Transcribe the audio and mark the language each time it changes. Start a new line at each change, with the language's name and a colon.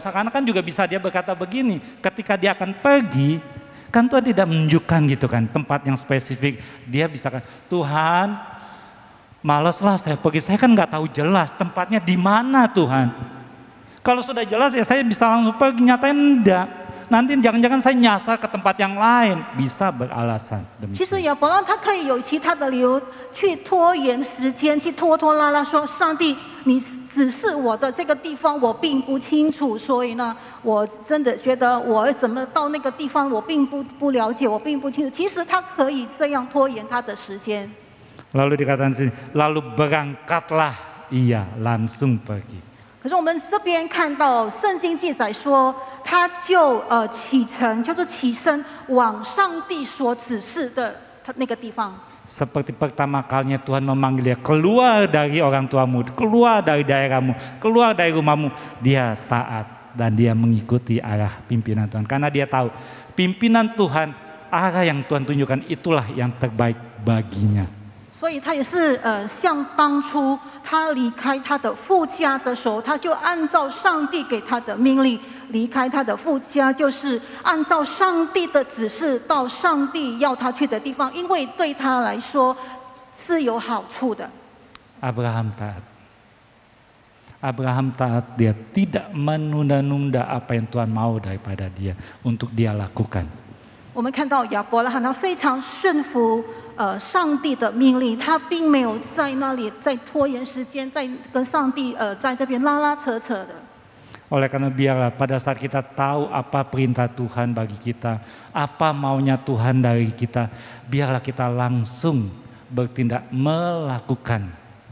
Indonesian: Seakan-akan juga bisa dia berkata begini, ketika dia akan pergi, kan Tuhan tidak menunjukkan gitu kan tempat yang spesifik. Dia bisa kan, Tuhan, malaslah saya pergi, saya kan nggak tahu jelas tempatnya di mana Tuhan. Kalau sudah jelas ya saya bisa langsung pergi, nyatain enggak. Nanti jangan-jangan saya nyasar ke tempat yang lain, bisa beralasan.
Chinese: 其实亚伯拉罕他可以有其他的理由去拖延时间，去拖拖拉拉，说上帝，你指示我的这个地方我并不清楚，所以呢，我真的觉得我怎么到那个地方我并不了解，我并不清楚。其实他可以这样拖延他的时间。
Indonesian: Lalu dikatakan sini, lalu berangkatlah ia langsung pergi.
Chinese: 可是我们这边看到圣经记载说，他就启程，就是起身往上帝所指示的他那个地方。
Indonesian: Seperti pertama kalinya Tuhan memanggil dia, keluar dari orang tuamu, keluar dari daerahmu, keluar dari rumahmu. Dia taat dan dia mengikuti arah pimpinan Tuhan. Karena dia tahu pimpinan Tuhan, arah yang Tuhan tunjukkan itulah yang terbaik baginya.
Chinese: 所以他也是像当初他离开他的父家的时候，他就按照上帝给他的命令离开他的父家，就是按照上帝的指示到上帝要他去的地方，因为对他来说是有好处的。
Indonesian: Abraham taat. Abraham taat, dia tidak menunda-nunda apa yang Tuhan mau daripada dia untuk dia lakukan.
Chinese: 我们看到亚伯拉罕他非常顺服上帝的命令，他并没有在那里在拖延时间，在跟上帝在这边拉拉扯扯的。
Indonesian: Oleh karena biarlah pada saat kita tahu apa perintah Tuhan bagi kita, apa maunya Tuhan dari kita, biarlah kita langsung bertindak melakukan.